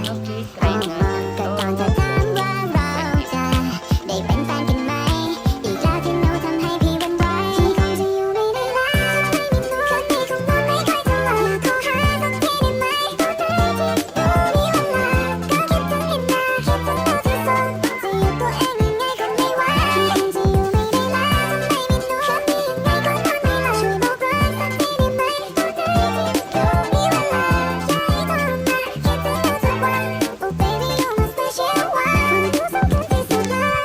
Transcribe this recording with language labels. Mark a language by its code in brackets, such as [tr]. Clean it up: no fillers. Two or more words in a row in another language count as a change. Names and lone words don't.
[tl] Okay, try natin to. [th] ก็ก่อนจะถามว่าเราจะได้เป็นแฟนกันไหมอีกแล้วที่หนูทำให้พี่หวั่นไหวพี่คงจะอยู่ไม่ได้แล้วถ้าไม่ มีหนูคืนนี้คงนอนไม่ค่อยจะหลับอยากโทรหาสักทีได้ไหมตอนไหนที่หนูมีเวลาก็คิดถึงนิดนาคิดถึงเราที่สุดจะอยู่ตัวเองยังไงก็ไม่ไหวพี่คงจะอยู่ไม่ได้แล้วถ้าไม่มีหนูคืนนี้ยังไงก็นอนไม่หลับช่วยบอกรักสักทีได้ไหมตอนไหนที่หนูมีเวลาอยากให้โทรมาคิดถึงเราทุกวัน [en] Oh baby you're my special one [th] คนที่สำคัญที่สุดเลย